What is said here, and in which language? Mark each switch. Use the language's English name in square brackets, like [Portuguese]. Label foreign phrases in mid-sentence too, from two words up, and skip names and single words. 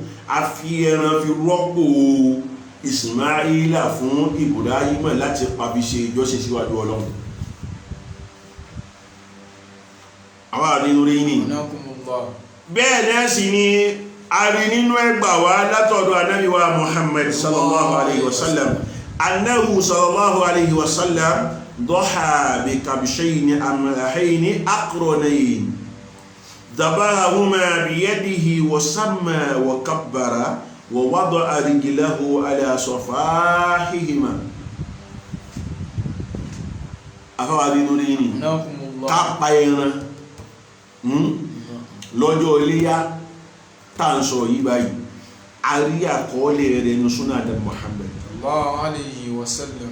[Yoruba] Ismaila fún Ibrahim láti pàbí ṣe ìjọsìn síwájú ọlọ́run àwọn àdínú rí ní bẹ́ẹ̀ náà sì ni a rí nínú ẹgbà wá látọ̀dọ̀ Ànábì wa Muhammad [Arabic] صلى الله عليه وسلم أنه صلى الله عليه وسلم ضحى بكبشين أملحين أقرنين ذبحهما بيده وسمى وكبر ووضع رجله على صفاحهما [Yoruba] afáwàdí lórí ní kápa ẹran lọ́jọ́ iléyá tàǹsọ̀ yìí báyìí a rí àkọọ́lẹ̀ rẹ̀ ní súnà dẹ̀ Muhammad [Arabic] صلى الله عليه وسلم